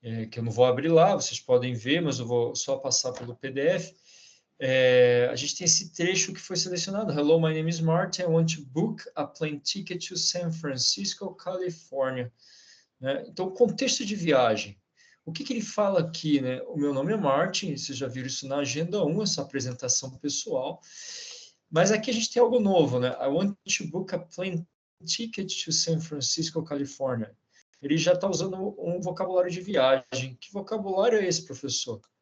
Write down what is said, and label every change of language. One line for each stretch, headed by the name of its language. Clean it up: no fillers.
Portuguese: Que eu não vou abrir lá, vocês podem ver, mas eu vou só passar pelo PDF. A gente tem esse trecho que foi selecionado.
English: Hello, my name is Martin. I want to book a plane ticket to San Francisco, California.
Portuguese: Né? Então, contexto de viagem. O que ele fala aqui, né? O meu nome é Martin, vocês já viram isso na agenda 1, essa apresentação pessoal. Mas aqui a gente tem algo novo, né?
English: I want to book a plane ticket to San Francisco, California.
Portuguese: Ele já está usando um vocabulário de viagem. Que vocabulário é esse, professor?